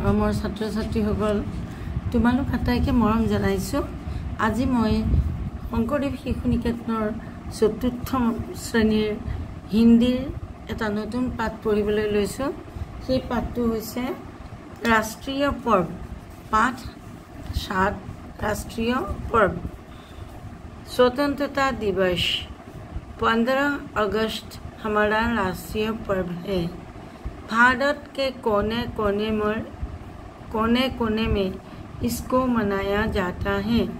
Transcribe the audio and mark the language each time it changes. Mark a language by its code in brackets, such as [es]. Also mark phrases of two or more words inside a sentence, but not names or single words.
[as] মৰমৰ ছাত্ৰ ছাত্ৰীসকল তোমালোক আটাইকে মৰম জনাইছোঁ। আজি মই শংকৰদেৱ শিশু নিকেতনৰ ৪ৰ্থ শ্ৰেণীৰ হিন্দীৰ এটা নতুন পাঠ পঢ়িবলৈ লৈছোঁ। সেই পাঠটো হৈছে ৰাষ্ট্ৰীয় পৰ্ব। [hi] পাঠ ৭ राष्ट्रीय पर्व। स्वतंत्रता दिवस 15 अगस्त हमारा राष्ट्रीय पर्व है। भारत के कोने कोने में इसको मनाया जाता है।